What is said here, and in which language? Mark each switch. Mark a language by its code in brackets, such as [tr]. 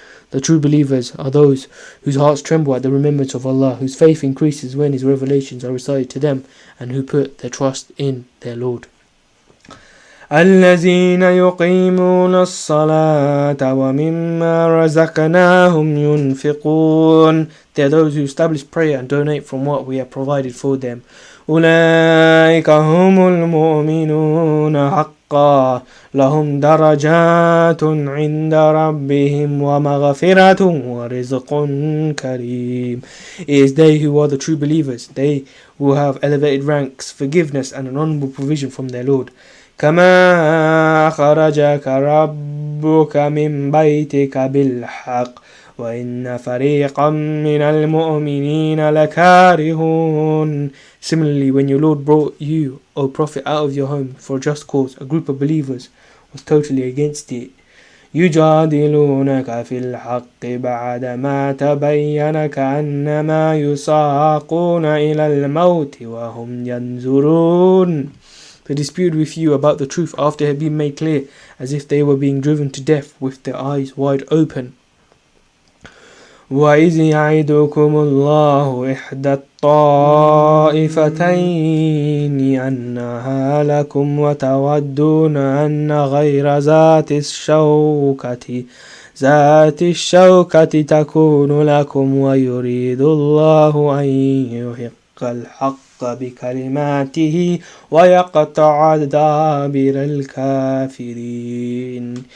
[en] The true believers are those whose hearts tremble at the remembrance of Allah, whose faith increases when His revelations are recited to them, and who put their trust in their Lord. [ar] الذين يقيمون الصلاة ومما رزقناهم ينفقون. [en] They are those who establish prayer and donate from what we have provided for them. [ar] أولئك هم المؤمنون حقا لهم درجات عند ربهم ومغفرة ورزق كريم. [en] It is they who are the true believers, they who have elevated ranks, forgiveness and an honorable provision from their Lord. [ar] كما أخرجك ربك من بيتك بالحق وإن فريقا من المؤمنين لكارهون. [en] Similarly, when your Lord brought you, O Prophet, out of your home for a just cause, a group of believers was totally against it. [ar] يجادلونك في الحق بعدما تبين كأنما يساقون إلى الموت وهم ينظرون. [en] They disputed with you about the truth after it had been made clear, as if they were being driven to death with their eyes wide open. [ar] وَإِذْ يَعِدُكُمُ اللَّهُ إِحْدَى الطَّائِفَتَيْنِ أَنَّهَا لَكُمْ وَتَوَدُّونَ أَنَّ غَيْرَ ذَاتِ الشَّوْكَةِ تَكُونُ لَكُمْ وَيُرِيدُ اللَّهُ أَنْ يُحِقَّ الْحَقَّ بكلماته ويقطع دابر الكافرين.